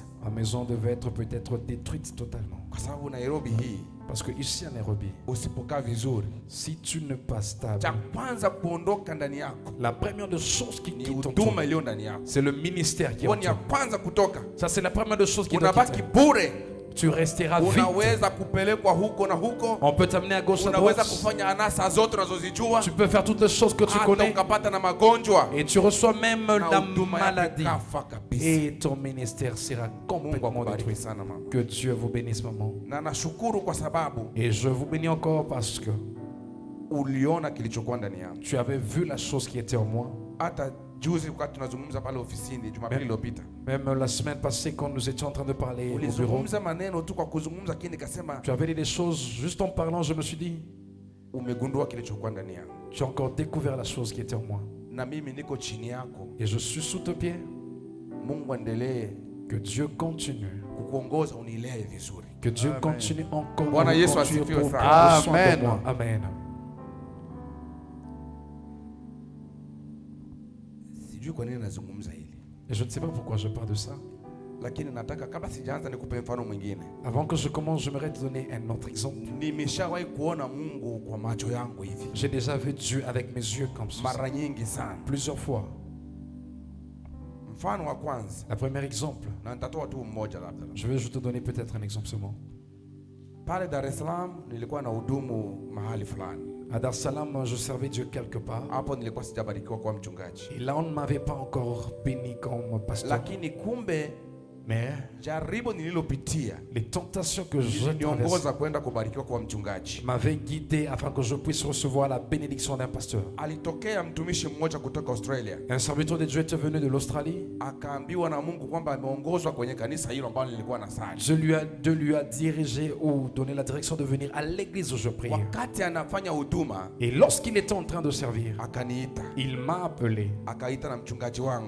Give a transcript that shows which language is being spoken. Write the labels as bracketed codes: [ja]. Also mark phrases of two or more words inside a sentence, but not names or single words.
[fr] Ma maison devait être peut-être détruite totalement. [sw] Kwa sababu Nairobi hii, [fr] parce que ici à Nairobi, [sw] usipokaa vizuri, [fr] si tu ne pas stable, [sw] cha kwanza kuondoka ndani yako, [fr] la première des choses qui quitte ton [sw] huduma iliyo ndani yako. [fr] C'est le ministère qui est. [sw] Ya kwanza kutoka. [fr] Ça c'est la première des choses qui doit quitter. [sw] Unabaki bure. [fr] Tu resteras vide. [sw] Unaweza kupelekwa huko na huko. [fr] On peut t'amener à gauche à droite. [sw] Unaweza kufanya anasa zote unazozijua. [fr] Tu peux faire toutes les choses que tu connais. [sw] Ukapata na magonjwa. [fr] Et tu reçois même la maladie. Et ton ministère sera complètement détruit. Que Dieu vous bénisse, maman. [sw] Na nashukuru kwa sababu. [fr] Et je vous bénis encore parce que [sw] uliona kilichokuwa ndani yangu. [fr] Tu avais vu la chose qui était en moi. [sw] Hata juzi wakati tunazungumza pale ofisini Jumapili iliyopita. [fr] Même la semaine passée quand nous étions en train de parler au bureau. [sw] maneno tu kwa kuzungumza kile nikasema. [fr] Tu avais dit des choses juste en parlant, je me suis dit [sw] umegundua kilichokuwa ndani yangu. [fr] Tu as encore découvert la chose qui était en moi. [sw] Na mimi niko chini yako. [fr] Et je suis sous tes pieds. [sw] Mungu endelee. [fr] Que Dieu continue. [sw] Kukuongoza unilee vizuri. [fr] Que Dieu continue encore. [sw] Bwana Yesu asifiwe sana. Amen. Amen. Kwa nini nazungumza hili? [fr] Et je ne sais pas pourquoi je parle de ça. [sw] Lakini nataka kabla sijaanza nikupe mfano mwingine. [fr] Avant que je commence, j'aimerais te donner un autre exemple. [sw] Nimeshawahi kuona Mungu kwa macho yangu hivi. [fr] J'ai déjà vu Dieu avec mes yeux comme ça. [sw] Mara nyingi sana. [fr] Plusieurs fois. [sw] Mfano wa kwanza. [fr] La première exemple. [sw] Na nitatoa tu mmoja labda. [fr] Je vais te donner peut-être un exemple seulement. [sw] Pale Dar es Salaam nilikuwa na hudumu mahali fulani. [fr] À Dar es Salaam, je servais Dieu quelque part. [sw] Hapo nilikuwa sijabarikiwa kwa mchungaji. [fr] Et là, on ne m'avait pas encore béni comme pasteur. [sw] Lakini kumbe [fr] mais [sw] jaribu nililopitia, [fr] les tentations que je [sw] niongoza kwenda kubarikiwa kwa mchungaji, [fr] m'avaient guidé afin que je puisse recevoir la bénédiction d'un pasteur. [sw] Alitokea mtumishi mmoja kutoka Australia. [fr] Un serviteur de Dieu était venu de l'Australie. [sw] Akaambiwa na Mungu kwamba ameongozwa kwenye kanisa hilo ambalo nilikuwa nasali. [fr] Dieu lui a dirigé ou donné la direction de venir à l'église où je priais. [sw] Wakati anafanya huduma, [fr] et lorsqu'il était en train de servir, [sw] akaniita. [fr] Il m'a appelé. [sw] Akaita na mchungaji wangu.